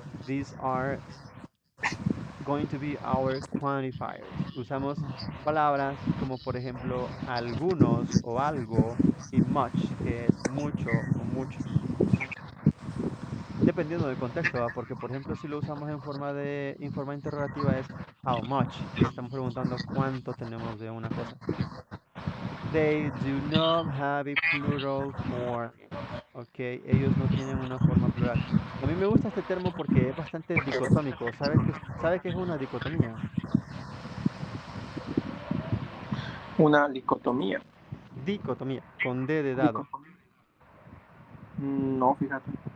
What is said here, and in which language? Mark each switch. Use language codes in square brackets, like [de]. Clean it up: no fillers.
[en] These are going to be our quantifiers. [es] Usamos palabras como por ejemplo algunos o algo y much, que es mucho o muchos. Dependiendo del contexto, ¿va? Porque por ejemplo si lo usamos en forma interrogativa es how much y estamos preguntando cuánto tenemos de una cosa. [en] They do not have a plural form. [es] Ok, ellos no tienen una forma plural. A mí me gusta este termo porque es bastante dicotómico. ¿Sabe qué es una dicotomía? Una dicotomía. Dicotomía, con D de dado. Dicotomía. No, fíjate.